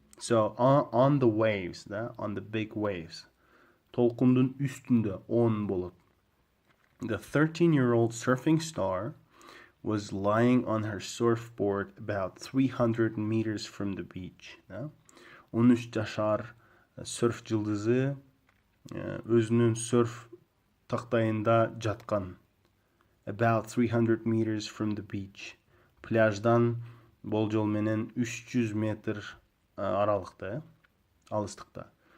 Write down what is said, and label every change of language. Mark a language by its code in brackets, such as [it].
[en] So on the waves, on the big waves. [ky] Толкундун үстүндө on болот. [en] The 13-year-old surfing star was lying on her surfboard about 300 meters from the beach. [ky] 13 жашар surf жылдызы өзүнүн surf тактайында жаткан. [en] About 300 meters from the beach. [ky] Пляждан болжол менен 300 метр аралыкта, алыстыкта.